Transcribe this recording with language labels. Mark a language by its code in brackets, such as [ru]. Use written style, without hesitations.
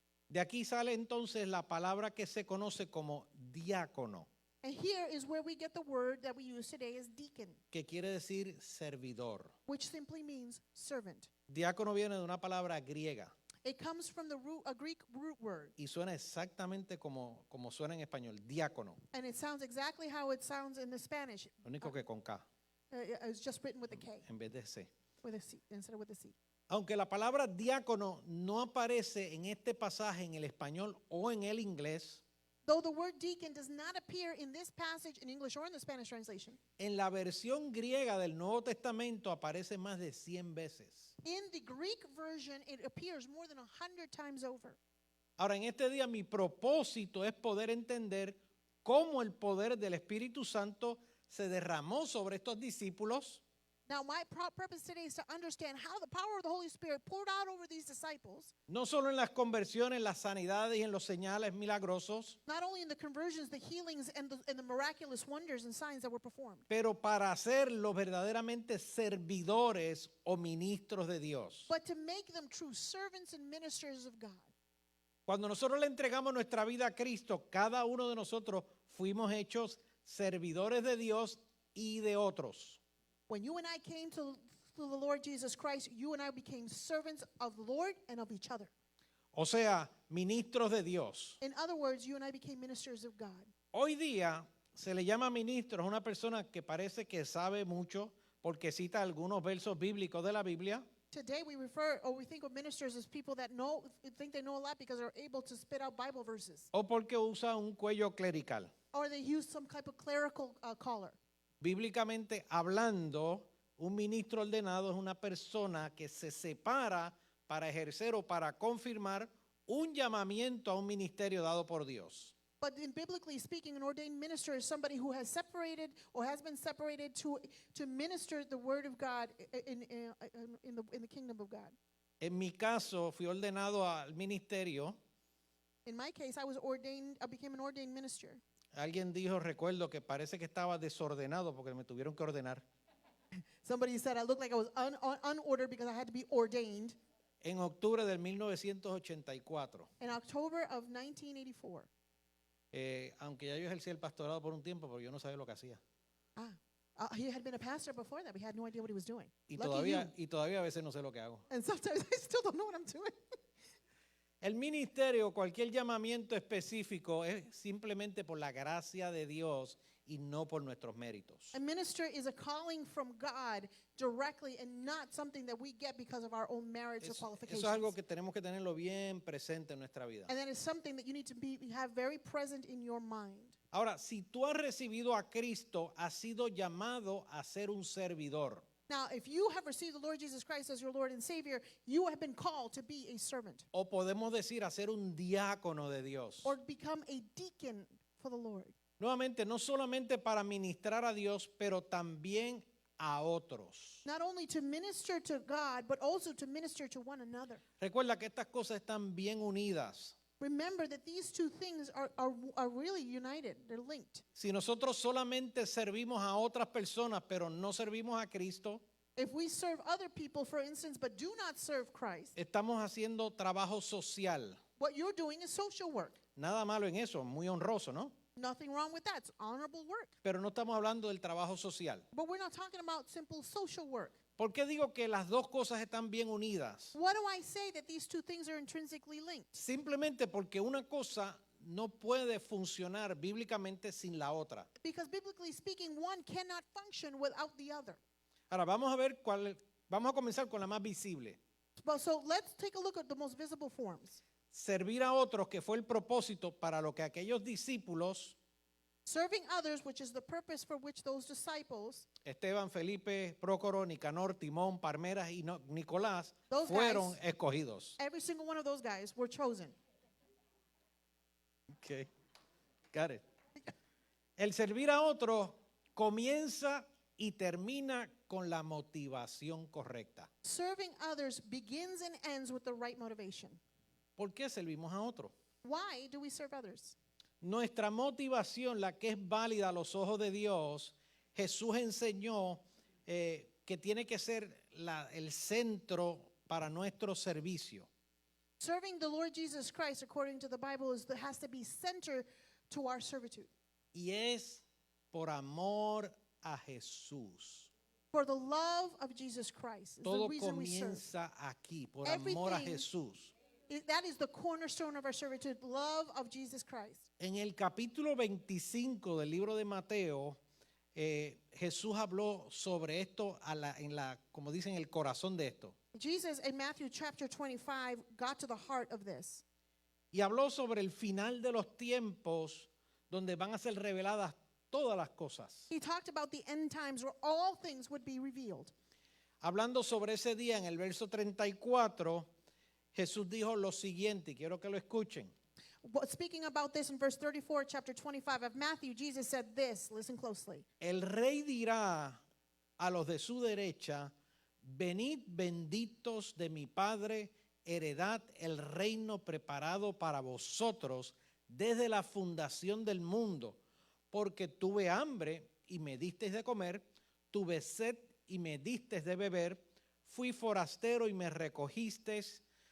[es] De aquí sale entonces la palabra que se conoce como diácono, [en] And here is where we get the word that we use today as deacon, [es] que quiere decir servidor. [en] which simply means servant. [es] Diácono viene de una palabra griega [en] It comes from a Greek root word, [es] y suena exactamente como suena en español, diácono, [en] and it sounds exactly how it sounds in the Spanish. [es] lo único que con K [en] It's just written with a K, [es] en vez de C. [en] with a C, instead of with a C. [es] Aunque la palabra diácono no aparece en este pasaje en el español o en el inglés, [en] Though the word deacon does not appear in this passage in English or in the Spanish translation, [es] en la versión griega del Nuevo Testamento aparece más de 100 veces. [en] in the Greek version it appears more than 100 times over. [es] Ahora, en este día mi propósito es poder entender cómo el poder del Espíritu Santo se derramó sobre estos discípulos [en] Now, my purpose today is to understand how the power of the Holy Spirit poured out over these disciples, [es] no solo en las conversiones, las sanidades y en los señales milagrosos, [en] not only in the conversions, the healings, and the miraculous wonders and signs that were performed, [es] pero para hacerlos verdaderamente servidores o ministros de Dios. [en] but to make them true servants and ministers of God. [es] Cuando nosotros le entregamos nuestra vida a Cristo, cada uno de nosotros fuimos hechos servidores de Dios y de otros. [en] When you and I came to the Lord Jesus Christ, you and I became servants of the Lord and of each other. [es] O sea, ministros de Dios. [en] In other words, you and I became ministers of God. [es] Hoy día se le llama ministro a una persona que parece que sabe mucho porque cita algunos versos bíblicos de la Biblia, [en] Today we think of ministers as people that think they know a lot because they're able to spit out Bible verses. [es] o porque usa un cuello clerical. [en] Or they use some type of clerical collar. [es] Bíblicamente hablando, un ministro ordenado es una persona que se separa para ejercer o para confirmar un llamamiento a un ministerio dado por Dios. [en] But in biblically speaking, an ordained minister is somebody who has separated or has been separated to minister the word of God in the kingdom of God. [es] En mi caso, fui ordenado al ministerio. [en] In my case, I became an ordained minister. [es] Alguien dijo, recuerdo que parece que estaba desordenado porque me tuvieron que ordenar. [en] Somebody said I looked like I was unordered because I had to be ordained [es] En octubre del 1984. [en] in October of 1984. [es] Aunque ya yo ejercí el pastorado por un tiempo, pero yo no sabía lo que hacía. [en] He had been a pastor before that. We had no idea what he was doing. [es] Y [en] Lucky you. [es] todavía a veces no sé lo que hago. [en] And sometimes I still don't know what I'm doing. [es] El ministerio, cualquier llamamiento específico, es simplemente por la gracia de Dios y no por nuestros méritos. [en] A minister is a calling from God directly and not something that we get because of our own merits or [es] Eso [en] qualifications. [es] es algo que tenemos que tenerlo bien presente en nuestra vida. [en] And that is something that you need to have very present in your mind. [es] Ahora, si tú has recibido a Cristo, has sido llamado a ser un servidor. [en] Now, if you have received the Lord Jesus Christ as your Lord and Savior, you have been called to be a servant [es] O podemos decir a ser un diácono de Dios. [en] or become a deacon for the Lord. [es] Nuevamente, no solamente para ministrar a Dios, pero también a otros. [en] Not only to minister to God, but also to minister to one another. [es] Recuerda que estas cosas están bien unidas. [en] Remember that these two things are really united. They're linked. [es] Si nosotros solamente servimos a otras personas, pero no servimos a Cristo, [en] If we serve other people, for instance, but do not serve Christ, [es] estamos haciendo trabajo social. [en] what you're doing is social work. [es] Nada malo en eso, muy honroso, ¿no? [en] Nothing wrong with that. It's honorable work. [es] Pero no estamos hablando del trabajo social. [en] But we're not talking about simple social work. [es] ¿Por qué digo que las dos cosas están bien unidas? [en] Why do I say that these two things are intrinsically linked? [es] Simplemente porque una cosa no puede funcionar bíblicamente sin la otra. [en] Because biblically speaking, one cannot function without the other. [es] Ahora vamos a ver vamos a comenzar con la más visible. [en] But so let's take a look at the most visible forms. [es] Servir a otros, que fue el propósito para lo que aquellos discípulos, [en] Serving others, which is the purpose for which those disciples, [es] Esteban, Felipe, Prócoro, Nicanor, Timón, Parmenas y Nicolás, [en] Those [es] fueron [en] guys- [es] escogidos. [en] every single one of those guys were chosen. Okay. Got it. [es] El servir a otros comienza y termina con la motivación correcta. [en] Serving others begins and ends with the right motivation. [es] ¿Por qué servimos a otros? [en] Why do we serve others? [es] Nuestra motivación, la que es válida a los ojos de Dios, Jesús enseñó que tiene que ser el centro para nuestro servicio. [en] Serving the Lord Jesus Christ, according to the Bible, has to be center to our servitude. [es] Y es por amor a Jesús. [en] For the love of Jesus Christ is [es] Todo [en] the reason we serve. [es] comienza aquí, por amor a [en] Everything- [es] Jesús. [en] That is the cornerstone of our servitude, love of Jesus Christ. [es] En el capítulo 25 del libro de Mateo, Jesús habló sobre esto como dicen, el corazón de esto. [en] Jesus in Matthew chapter 25 got to the heart of this. [es] Y habló sobre el final de los tiempos donde van a ser reveladas todas las cosas. [en] He talked about the end times where all things would be revealed. [es] Hablando sobre ese día, en el verso 34, Jesús dijo lo siguiente, y quiero que lo escuchen. [en] But speaking about this in verse 34, chapter 25 of Matthew, Jesus said this, listen closely. [es] El rey dirá a los de su derecha, venid benditos de mi Padre, heredad el reino preparado para vosotros desde la fundación del mundo, porque tuve hambre y me disteis de comer, tuve sed y me disteis de beber, fui forastero y me recogisteis,